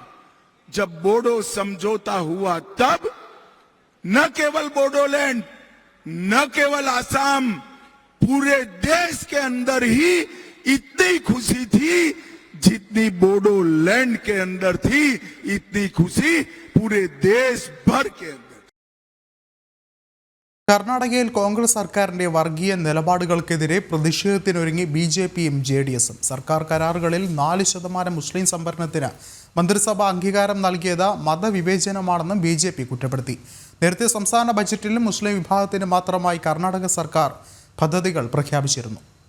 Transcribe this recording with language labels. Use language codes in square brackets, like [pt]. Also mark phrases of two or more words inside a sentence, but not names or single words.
[hi] जब बोडो समझौता हुआ तब न केवल बोडोलैंड, न केवल आसाम, पूरे देश के अंदर ही इतनी खुशी थी जितनी बोडोलैंड के अंदर थी. इतनी खुशी पूरे देश भर के अंदर. [ml] കർണാടകയിൽ കോൺഗ്രസ് സർക്കാരിന്റെ വർഗീയ നിലപാടുകൾക്കെതിരെ പ്രതിഷേധത്തിനൊരുങ്ങി BJPയും JDSും. സർക്കാർ കരാറുകളിൽ 4% മുസ്ലിം സംവരണത്തിന് മന്ത്രിസഭ അംഗീകാരം നൽകിയത് മതവിവേചനമാണെന്നും BJP കുറ്റപ്പെടുത്തി. നേരത്തെ സംസ്ഥാന ബജറ്റിൽ മുസ്ലിം വിഭാഗത്തിന് മാത്രമായി കർണാടക സർക്കാർ പദ്ധതികൾ പ്രഖ്യാപിച്ചിരുന്നു.